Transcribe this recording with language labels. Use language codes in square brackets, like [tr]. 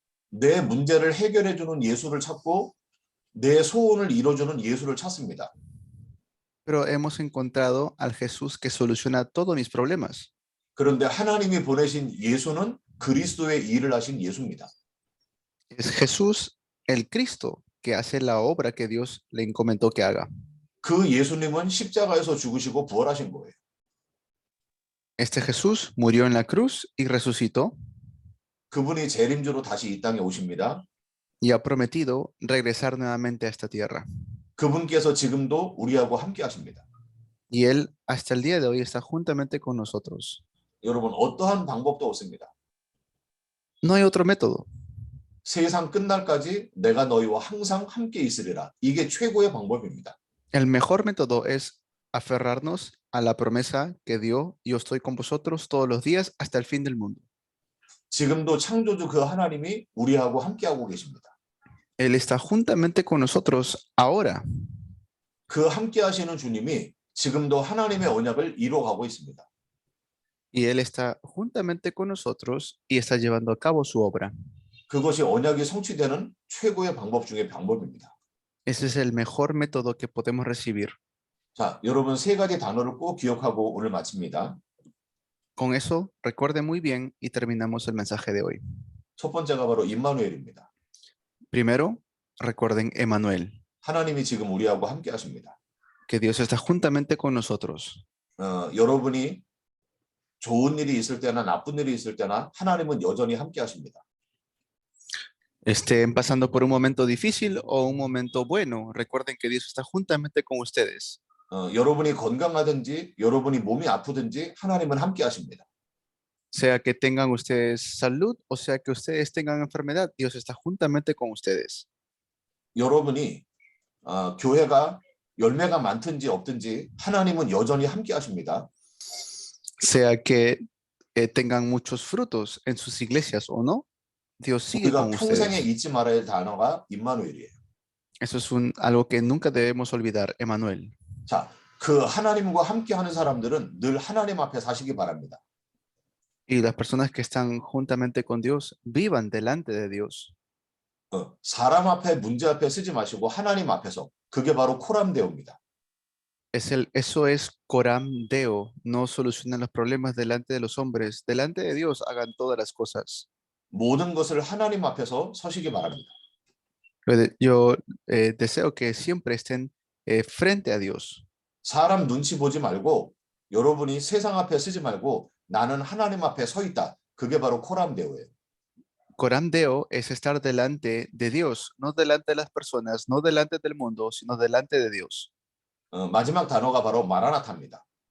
[ko] 내 문제를 해결해주는 예수를 찾고 내 소원을 이뤄주는 예수를 찾습니다. [es] Pero hemos encontrado al Jesús que soluciona todos mis problemas. [ko] 그런데 하나님이 보내신 예수는 그리스도의 일을 하신 예수입니다. [es] Es Jesús el Cristo que hace la obra que Dios le encomendó que haga. [ko] 그 예수님은 십자가에서 죽으시고 부활하신 거예요. [es] Este Jesús murió en la cruz y resucitó [ko] 그분이 재림주로 다시 이 땅에 오십니다. [es] y ha prometido regresar nuevamente a esta tierra. [ko] 그분께서 지금도 우리하고 함께 하십니다. [es] Y Él hasta el día de hoy está juntamente con nosotros. [ko] 여러분 어떠한 방법도 없습니다. [es] No hay otro método. [ko] 세상 끝날까지 내가 너희와 항상 함께 있으리라. 이게 최고의 방법입니다. [es] El mejor método es aferrarnos a la promesa que dio, yo estoy con vosotros todos los días hasta el fin del mundo. [ko] 지금도 창조주 그 하나님이 우리하고 함께하고 계십니다. [es] Él está juntamente con nosotros ahora. [ko] 그 함께하시는 주님이 지금도 하나님의 언약을 이루어가고 있습니다. [es] Y Él está juntamente con nosotros y está llevando a cabo su obra. [ko] 그것이 언약이 성취되는 최고의 방법 중에 방법입니다. [es] Ese es el mejor método que podemos recibir. [ko] 자, 여러분 세 가지 단어를 꼭 기억하고 오늘 마칩니다. [es] Con eso, recuerde muy bien y terminamos el mensaje de hoy. [ko] 첫 번째가 바로 임마누엘입니다. [es] Primero, recuerden Emmanuel, [ko] 하나님이 지금 우리하고 함께 하십니다. [es] que Dios está juntamente con nosotros. [ko] 여러분이 좋은 일이 있을 때나 나쁜 일이 있을 때나 하나님은 여전히 함께 하십니다. [es] Estén pasando por un momento difícil o un momento bueno, recuerden que Dios está juntamente con ustedes. [ko] 여러분이 건강하든지 여러분이 몸이 아프든지 하나님은 함께 하십니다. [es] Sea que tengan ustedes salud o sea que ustedes tengan enfermedad, Dios está juntamente con ustedes. [ko] 여러분이 교회가 열매가 많든지 없든지 하나님은 여전히 함께 하십니다. [es] Sea que tengan muchos frutos en sus iglesias o no, Dios sigue [ko] 우리가 [es] con [ko] 평생에 [es] ustedes. [ko] 잊지 말아야 할 단어가 임마누엘이에요. [es] Eso es algo que nunca debemos olvidar, Emmanuel. [ko] 자, 그 하나님과 함께 하는 사람들은 늘 하나님 앞에 사시기 바랍니다. [es] Y las personas que están juntamente con Dios, vivan delante de Dios. [ko] 사람 앞에 문제 앞에 쓰지 마시고 하나님 앞에서, 그게 바로 코람데오입니다. [es] Eso es coram deo. No solucionan los problemas delante de los hombres. Delante de Dios hagan todas las cosas. [ko] 모든 것을 하나님 앞에서 서시기 바랍니다. [es] Yo deseo que siempre estén frente a Dios. [ko] 사람 눈치 보지 말고 여러분이 세상 앞에 쓰지 말고 나는 하나님 앞에 서 있다. 그게 바로 코람데오예요. [es] Coram deo es estar delante de Dios, no delante de las personas, no delante del mundo, sino delante de Dios. [ko] 마지막 단어가 바로 마라나타입니다.